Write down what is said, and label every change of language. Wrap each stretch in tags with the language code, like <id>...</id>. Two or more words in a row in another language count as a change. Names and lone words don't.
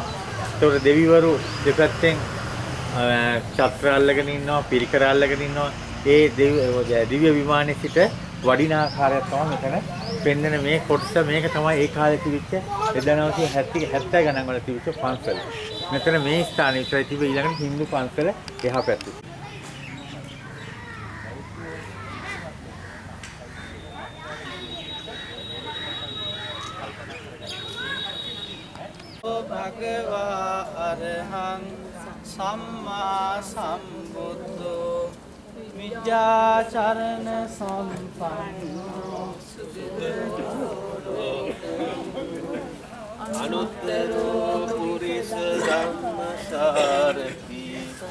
<si>ඒතකොට දෙවිවරු දෙපැත්තෙන් ඡත්‍ර අල්ලගෙන ඉන්නවා, පිරිකර අල්ලගෙන ඉන්නවා. ඒ දිව්‍ය විමානයේ සිට වඩින ආකාරයක් තමයි මෙතන පෙන්වන මේ කොටස. මේක තමයි ඒ කාලේ තිබිච්ච 1970 ගණන් වල තිබිච්ච පන්සල. මෙතන මේ ස්ථානයේ විතරයි තිබෙන්නේ. ඊළඟට හින්දු පන්සල එහා පැත්තේ.</si> <pi>භගවා අරහං සම්මා සම්බුද්ධෝ විජ්ජාචරණ සම්පන්නෝ අනුත්තරෝ පුරිස ධම්මසාරති</pi>